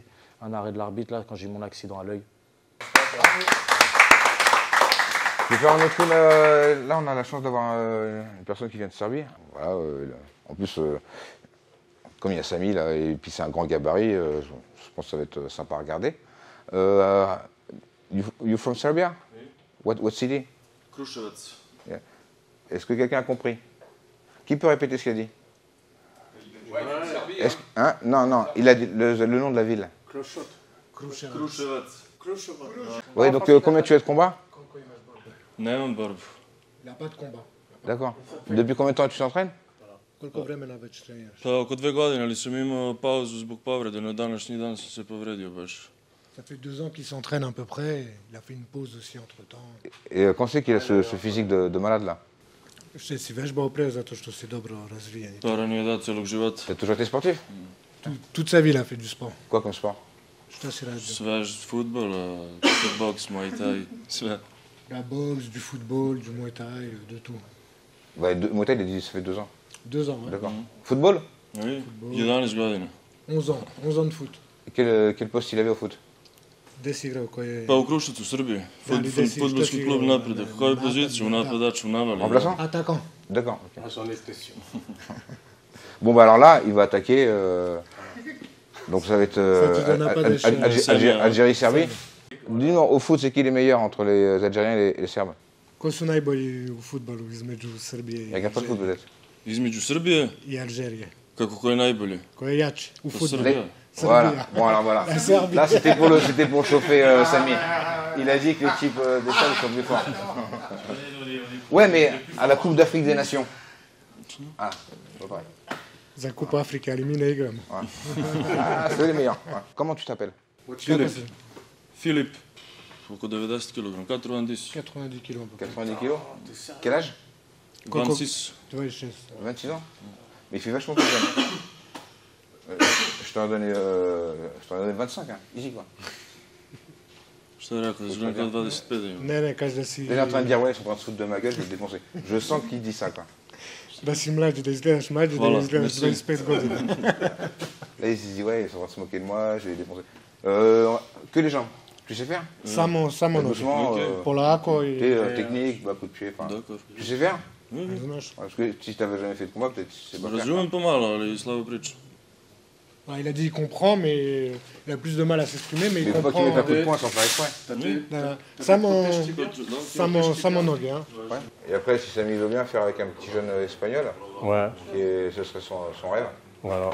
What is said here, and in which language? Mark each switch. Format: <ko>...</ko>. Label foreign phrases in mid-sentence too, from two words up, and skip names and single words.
<fr>Un arrêt de l'arbitre, là, quand j'ai eu mon accident à l'œil. Je vais faire un autre coup. Là, on a la chance d'avoir une personne qui vient de Serbie. Voilà, en plus, comme il y a Samy, là, et puis c'est un grand gabarit, je pense que ça va être sympa à regarder.</fr> <en>You from Serbia? Oui. What city? Kruševac. Yeah.</en> <fr>Est-ce que quelqu'un a compris? Qui peut répéter ce qu'il a dit? Hein? Non, il a dit le nom de la ville. Kruševac. Oui, donc combien tu as de combats?</fr> <sr>Nemam borbu.</sr> <fr>Il n'a pas de combat. D'accord. Depuis combien de temps tu t'entraînes?</fr> <sr>Koliko vremena već treniraš? Pa oko 2 godine, ali sam imao pauzu zbog povrede. Na današnji dan sam se povredio baš.</sr> <fr>Ça fait 2 ans qu'il s'entraîne à peu près. Il a fait une pause aussi entre-temps. Et quand c'est qu'il a ce physique de malade là?</fr> <sr>Što si vežbao pre zato što si dobro razvijen. To ranije da celog života.</sr> <fr>T'as toujours été sportif? Toute sa vie, il a fait du sport. Quoi comme sport?</fr> <sr>Šta si radio? Sve, fudbal, boks, muay thai, sve.</sr> <fr>La boxe, du football, du muay thai, de tout. Bah, muay thai, il a dit ça fait 2 ans. 2 ans, ouais. D'accord. Football?</fr> <sr>Oui, 11 godina.</sr> <fr>11 ans, 11 ans de foot. Et quel poste il avait au foot?</fr> <sr>Gde si igrao, koji je... Pa u Kruševcu, u Srbiji. Fudbalski klub Napredak. Koju poziciju, napadač u navali?</sr> <fr>Remplaçant? Attaquant. D'accord. Okay. J'en étais sûr. Bon, bah alors là, il va attaquer. Donc ça va être Algérie-Serbie. Dis-nous, au foot, c'est qui les meilleurs entre les Algériens et les Serbes?</fr> <sr>Ko su najbolji u fudbalu između Srbije i</sr> <fr>Il n'y a pas de foot peut-être.</fr> <sr>Između Srbije i Algérije? Kako ko je najbolji? Ko je jači u fudbalu? Srbija.</sr> <fr>Voilà, bon alors voilà. Là c'était pour chauffer Samy. Il a dit que l'équipe des Serbes sont plus forts. Ouais, mais à la Coupe d'Afrique des Nations. Ah, c'est pas pareil.</fr> <sr>Za Coupe Afrique, ali mi ne igramo.</sr> <fr>Ah, c'est les meilleurs. Ouais. Comment tu t'appelles?</fr> <sr>Filip. Oko 90 kg, 90.</sr> <fr>90 kg. 90 kg. Quel âge? 26. 26 ans. Mais il fait vachement plus jeune. Je t'en ai donné 25, hein. Easy quoi.</fr> <sr>Šta je rekao, izgledam kao 25 da imam. Ne, kaže da si...</sr> <fr>Il est en train de dire, ouais, ils sont en train de se foutre de ma gueule, je vais le défoncer. Je sens qu'il dit ça, quoi.</fr> <sr>Da si mlađi, da izgledaš mlađi, da izgledaš 25 godina.</sr> <fr>Là, il se dit, ouais, ils sont en train de se moquer de moi, je vais les défoncer. Que les jambes. Tu sais faire?</fr> <sr>Samo</sr> <fr>doucement,</fr> <sr>polako i...</sr> <fr>Technique, coup de pied, enfin... Tu sais faire?</fr> <sr>Znaš.</sr> <fr>Parce que si tu n'avais jamais fait de combat, peut-être tu sais pas faire.</fr> <sr>Razumem pomalo, ali slabo pričam.</sr> <fr>Il a dit qu'il comprend, mais il a plus de mal à s'exprimer, mais il comprend. Il faut pas qu'il mette un coup de poing sans faire exprès.</fr> <sr>Samo nogue. Hein.</sr> <fr>Ouais. Et après, si Samy veut bien faire avec un petit jeune espagnol, ouais. Ce serait son rêve. Voilà.</fr>